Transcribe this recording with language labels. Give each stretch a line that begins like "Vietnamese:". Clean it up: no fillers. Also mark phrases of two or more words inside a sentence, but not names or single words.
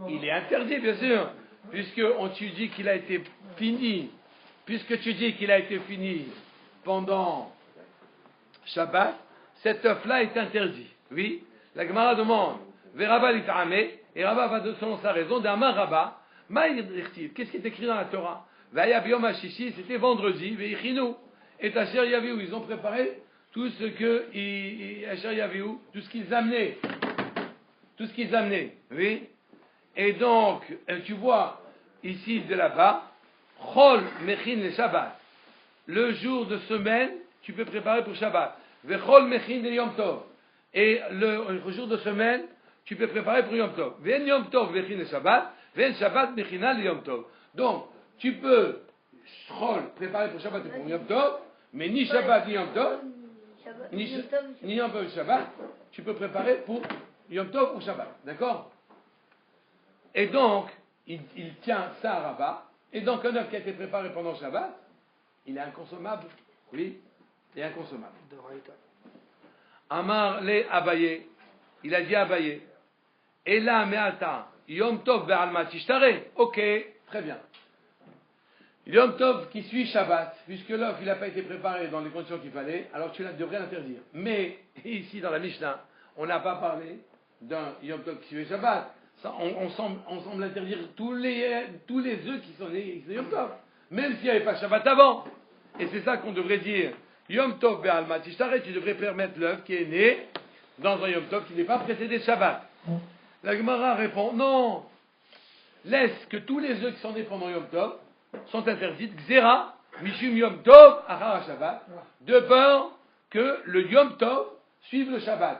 French: Il est interdit, bien sûr, puisque tu dis qu'il a été fini, puisque tu dis qu'il a été fini pendant Shabbat, cet œuf-là est interdit. Oui, la Gemara demande,
Hebrew: ורבה לטעמיה,
French: et Rabba va selon sa raison,
Hebrew: דאמר רבה,
French: qu'est-ce qui est écrit dans la Torah?
Hebrew: והיה ביום השישי,
French: c'était vendredi, veichinu, et
Hebrew: אשר יביאו,
French: ils ont préparé tout ce que
Hebrew: אשר יביאו,
French: tout ce qu'ils amenaient. Tout ce qu'ils amenaient, oui. Et donc, tu vois, ici, de là-bas,
Hebrew: חול מכין לשבת.
French: Le jour de semaine, tu peux préparer pour Shabbat.
Hebrew: וחול מכין ליום טוב.
French: Et le jour de semaine, tu peux préparer pour Yom Tov.
Hebrew: ואין יום טוב מכין לשבת. ואין שבת מכינה ליום טוב.
French: Donc, tu peux Chol préparer pour Shabbat et pour Yom Tov, mais ni Shabbat ni Yom Tov, ni Yom Tov ni Shabbat, tu peux préparer pour Yom Tov ou Shabbat, d'accord? Et donc, il tient ça à Rabat, et donc un œuf qui a été préparé pendant Shabbat, il est inconsommable, oui, il est inconsommable.
Hebrew: אמר ליה אביי,
French: il a dit Abaye, et là,
Hebrew: מעתה, יום טוב בעלמא תשתרי,
French: ok, très bien. Yom Tov qui suit Shabbat, puisque l'œuf il n'a pas été préparé dans les conditions qu'il fallait, alors tu devrais l'interdire. Mais, ici dans la Mishnah, on n'a pas parlé d'un Yom Tov qui suit Shabbat. Ça, on semble interdire tous les œufs qui sont nés Yom Tov, même s'il n'y avait pas Shabbat avant. Et c'est ça qu'on devrait dire.
Hebrew: יום טוב בעלמא תשתרי,
French: tu devrais permettre l'œuf qui est né dans un Yom Tov qui n'est pas précédé de Shabbat. La Gemara répond, non, laisse que tous les œufs qui sont nés pendant Yom Tov sont interdits, Xera,
Hebrew: משום יום טוב אחר שבת,
French: de peur que le Yom Tov suive le Shabbat.